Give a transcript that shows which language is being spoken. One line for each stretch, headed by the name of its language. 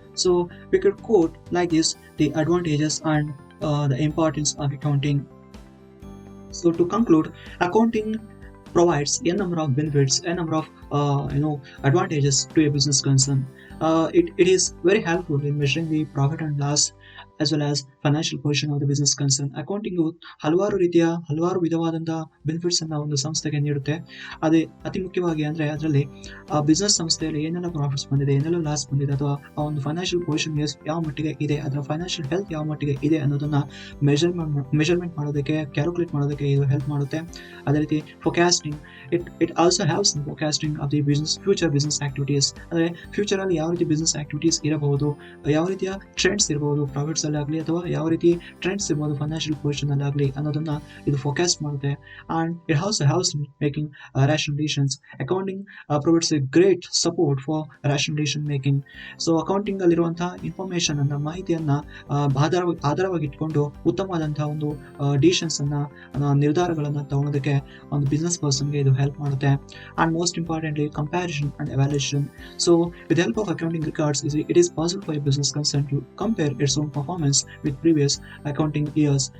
English: So we could quote like this the advantages and the importance of accounting. So to conclude, accounting provides a number of benefits, a number of advantages to a business concern. It is very helpful in measuring the profit and loss as well as financial position of the business concern.
Kannada: Accounting ಹಲವಾರು ವಿಧವಾದಂತಹ benefits ಅನ್ನ ಒಂದು ಸಂಸ್ಥೆಗೆ ನೀಡುತ್ತೆ. ಅದೇ ಅತಿ ಮುಖ್ಯವಾಗಿ ಅಂದ್ರೆ ಅದರಲ್ಲಿ ಆ ಬಿಸ್ನೆಸ್ ಸಂಸ್ಥೆಯಲ್ಲಿ ಏನೆಲ್ಲ ಪ್ರಾಫಿಟ್ಸ್ ಬಂದಿದೆ, ಏನೆಲ್ಲ ಲಾಸ್ ಬಂದಿದೆ, ಅಥವಾ ಆ ಒಂದು ಫೈನಾನ್ಷಿಯಲ್ ಪೊಸಿಷನ್ ಯಾವ ಮಟ್ಟಿಗೆ ಇದೆ, ಅದರ ಫೈನಾನ್ಷಿಯಲ್ ಹೆಲ್ತ್ ಯಾವ ಮಟ್ಟಿಗೆ ಇದೆ ಅನ್ನೋದನ್ನ ಮೆಜರ್ಮೆಂಟ್ ಮಾಡೋದಕ್ಕೆ, ಕ್ಯಾಲ್ಕುಲೇಟ್ ಮಾಡೋದಕ್ಕೆ ಇದು ಹೆಲ್ಪ್ ಮಾಡುತ್ತೆ. ಅದೇ ರೀತಿ forecasting,
English: It also helps in forecasting of the future business activities.
Kannada: ಅಂದ್ರೆ ಫ್ಯೂಚರ್ ಅಲ್ಲಿ ಯಾವ ರೀತಿ ಬಿಸ್ನೆಸ್ ಆಕ್ಟಿವಿಟೀಸ್ ಇರಬಹುದು, ಯಾವ ರೀತಿಯ ಟ್ರೆಂಡ್ಸ್ ಇರಬಹುದು ಪ್ರಾಫಿಟ್ಸ್ ಅಲ್ಲಿ ಆಗಲಿ ಅಥವಾ ಯಾವ ರೀತಿ ಟ್ರೆಂಡ್ಸ್ ಇರ್ಬೋದು ಫೈನಾನ್ಷಿಯಲ್ ಪೊಸಿಷನ್ ಅಲ್ಲಿ ಆಗಲಿ ಅನ್ನೋದನ್ನ ಇದು ಫೋಕಸ್ ಮಾಡುತ್ತೆ.
English: And it also helps making rational decisions. Accounting provides a great support for rational decision making.
Kannada: So accounting ಅಲ್ಲಿರುವಂತಹ ಇನ್ಫಾರ್ಮೇಶನ್ ಅನ್ನ ಮಾಹಿತಿಯನ್ನ ಆಧಾರವಾಗಿ ಇಟ್ಕೊಂಡು ಉತ್ತಮವಾದಂತಹ ಒಂದು ಡಿಸಿಷನ್ಸ್ ಅನ್ನ ನಿರ್ಧಾರಗಳನ್ನ ತಗೊಳೋದಕ್ಕೆ ಒಂದು ಬಿಸ್ನೆಸ್ ಪರ್ಸನ್ಗೆ ಇದು ಹೆಲ್ಪ್ ಮಾಡುತ್ತೆ.
English: And most importantly comparison and evaluation. So with help of accounting records it is possible for a business concern to compare its own performance with previous accounting years.